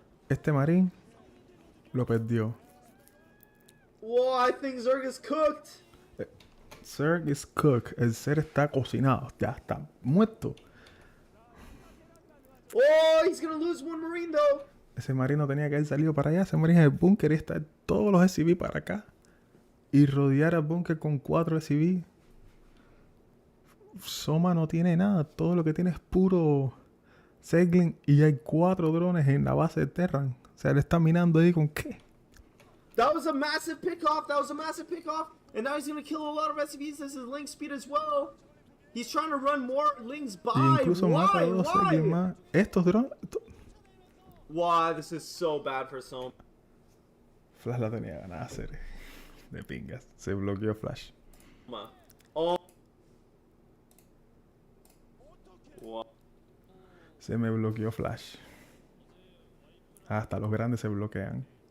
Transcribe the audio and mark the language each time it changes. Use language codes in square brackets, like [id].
[es] Este marín lo perdió. [en] Whoa, I think Zerg is cooked. Zerg is cooked. [es] El ser está cocinado. Ya está muerto. [en] Oh, he's gonna lose one Marine though. [es] Ese marín no tenía que haber salido para allá. Ese marín es el búnker y está todos los SCV para acá. Y rodear al búnker con 4 SCV. Soma no tiene nada. Todo lo que tiene es puro Segling. Y hay 4 drones en la base de Terran. O sea, le está minando ahí con qué. [en] That was a massive pickoff. That was a massive pickoff. And now he's gonna kill a lot of SCVs. This is link speed as well. He's trying to run more links by. [es] Y incluso mata a 2 Segling más. Estos drones... [en] Wow, this is so bad for Soma. [es] Flash la tenía ganada hacer. De pingas. Se bloqueó Flash. Oh. Wow. Se me bloqueó Flash. Hasta los grandes se bloquean.